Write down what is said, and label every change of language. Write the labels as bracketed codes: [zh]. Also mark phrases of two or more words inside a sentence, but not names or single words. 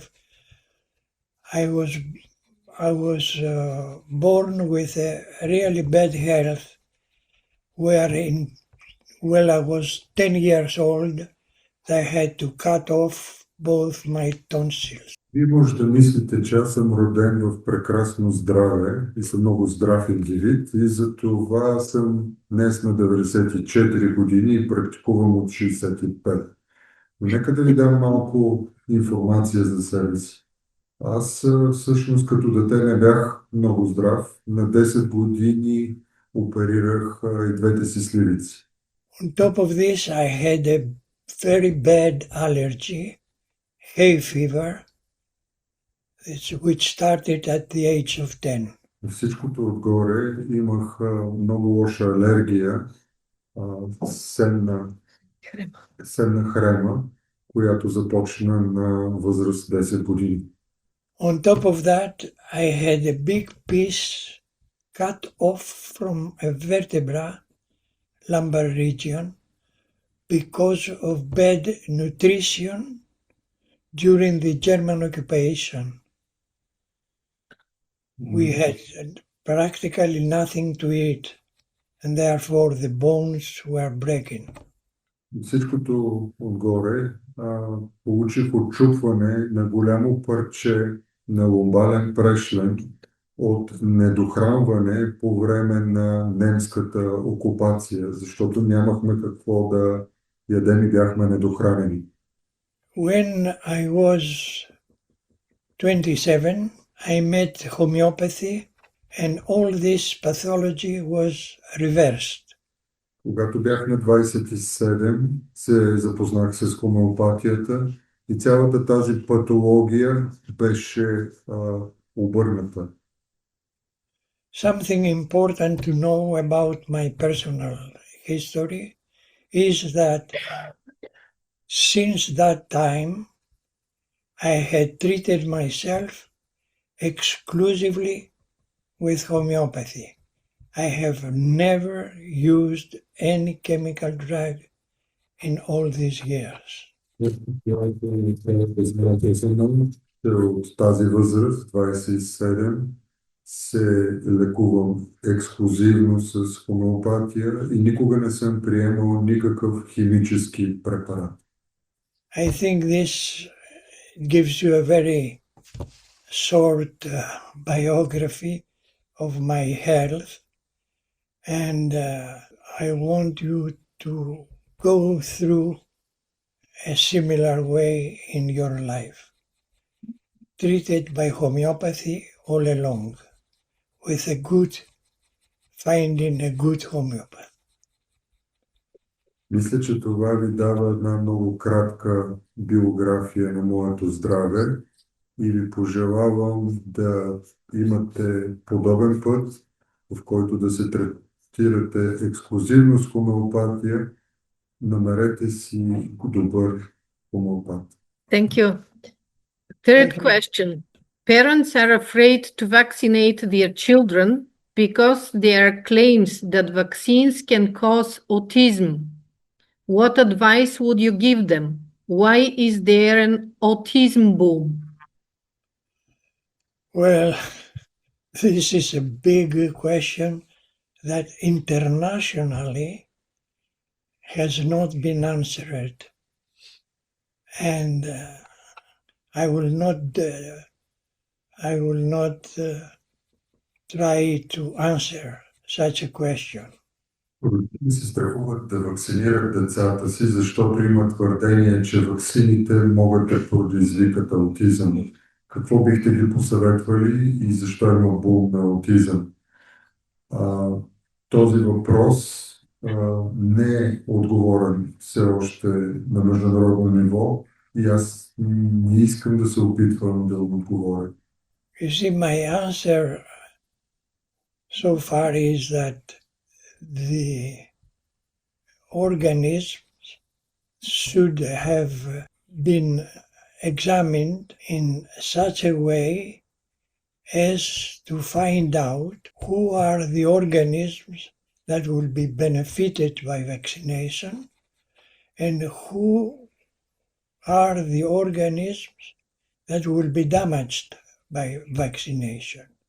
[en] I was born with a really bad health, when I was 10 years old, I had to cut off both my tonsils. [bg] Вие може да мислите, че аз съм роден в прекрасно здраве и съм много здрав индивид и за това съм днес на 94 години и практикувам от 65. Но нека да ви дам малко информация за себе си. Аз всъщност като дете не бях много здрав. На 10 години оперирах и двете си сливици. [en] On top of this, I had a very bad allergy, hay fever, which started at the age of 10. [bg] На всичкото отгоре имах много лоша алергия, сенна хрема, която започна на възраст 10 години. [en] On top of that, I had a big piece cut off from a vertebra, lumbar region, because of bad nutrition during the German occupation. We had practically nothing to eat, and therefore the bones were breaking. [bg] Всичкото отгоре получих отчупване на голямо парче на ломбален прешлем от недохранване по време на немската окупация, защото нямахме какво да ядем и бяхме недохранени. [en] When I was 27, I met homeopathy, and all this pathology was reversed. [bg] Когато бях на 27, се запознах с хомеопатията и цялата тази патология беше обърната. [en] Something important to know about my personal history is that since that time I had treated myself exclusively with homeopathy. I have never used any chemical drug in all these years. [bg] От тази възраст, 27, се лекувам ексклюзивно с хомеопатия и никога не съм приемал никакъв химически препарат. [en] I think this gives you a very short biography of my health, and I want you to go through a similar way in your life, treated by homeopathy all along, with finding a good homeopath. [bg] Мисля, че това ви дава една много кратка биография на моето здраве и ви пожелавам да имате подобен път, в който да се третирате ексклюзивно с хомеопатия. Намерете си добър хомеопат. [en] Thank you. Third question. Parents are afraid to vaccinate their children because there are claims that vaccines can cause autism. What advice would you give them? Why is there an autism boom? Well, this is a big question that internationally has not been answered, and I will not try to answer such a question. [bg] Родители се страхуват да вакцинират децата си, защото има твърдение, че ваксините могат да предизвикат аутизъм. Какво бихте ги посъветвали и защо има бум на аутизъм? Този въпрос не е отговорен все още на международно ниво и аз не искам да се опитвам да отговоря. [en] You see, my answer so far is that the organisms should have been examined in such a way as to find out who are the organisms that will be benefited by vaccination and who are the organisms that will be damaged by vaccination.